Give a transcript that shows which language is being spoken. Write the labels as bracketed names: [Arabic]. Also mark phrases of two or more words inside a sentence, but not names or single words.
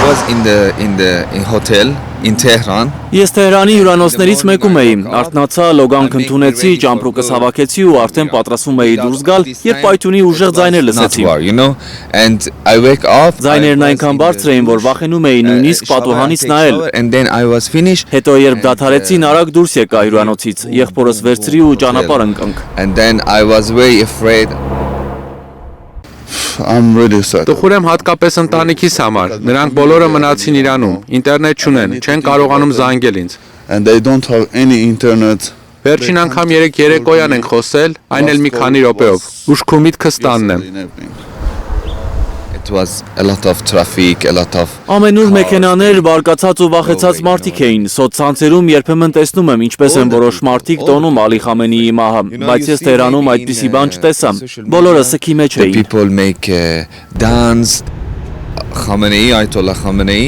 [English] in hotel in Tehran. [Armenian] Ես Թեհրանի հյուրանոցներից մեկում էի, արթնացա, լոգանք ընդունեցի, ճամպրուկս հավաքեցի ու արդեն պատրաստվում էի դուրս գալ, երբ պայթյունի ուժեղ ձայներ լսեցի։ [English] And I wake up. [Armenian] Ձայներն այնքան բարձր էին, որ վախենում էի նույնիսկ պատուհանից նայել։ [English] And then I was finished. [Armenian] Հետո երբ դադարեցին, արագ դուրս եկա հյուրանոցից, եղբորս վերցրի ու ճանապարհ ընկանք։ [English] And then I was very afraid. I'm really sad. [Armenian] Տխուր եմ հատկապես ընտանիքիս համար։ Նրանք բոլորը մնացին Իրանում, ինտերնետ չունեն, չեն կարողանում զանգել ինձ։ [English] And they don't have any internet. [Armenian] Վերջին անգամ երեկոյան ենք խոսել, այն էլ մի քանի րոպեով։ Ուշքու միտքս տանն եմ։ [English] It was a lot of traffic, a lot of. [Armenian] Ամենուր մեքենաներ, բարկացած ու վախեցած մարդիկ էին։ Սոցցանցերում երբեմն տեսնում եմ ինչպես են որոշ մարդիկ տոնում Ալի Խամենեիի մահը, բայց ես Թեհրանում այդպիսի բան չտեսա։ Բոլորը սքի մեջ էին։ [English] People make dance. Khamenei, Ayatollah Khamenei.